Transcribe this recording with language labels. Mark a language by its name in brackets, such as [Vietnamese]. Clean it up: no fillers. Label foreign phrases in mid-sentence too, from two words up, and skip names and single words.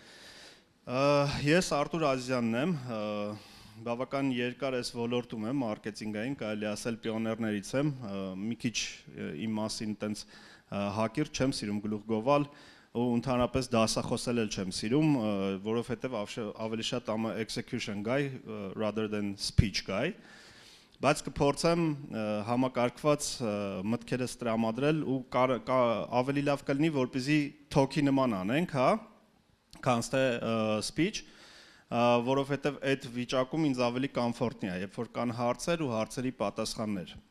[Armenian] Ես Արթուր Ազիզյանն եմ, բավական երկար այս ոլորտում եմ, մարքեթինգային, կարելի ասել պիոներներից եմ, մի քիչ իմ մասին տենց հակիրճ չեմ սիրում գլուխ գովալ ու ընդհանրապես դասախոսել էլ չեմ սիրում, որովհետև ավելի շատ [English] execution guy rather than speech guy, [Armenian] բայց կփորձեմ համակարգված մտքերս տրամադրել ու ավելի լավ կլինի, որպեսզի talk-ի նման անենք, հա, քան թե speech, որովհետև այդ վիճակում ինձ ավելի կոմֆորտնի է, երբ որ կան հարցեր ու հարցերի պատասխաններ։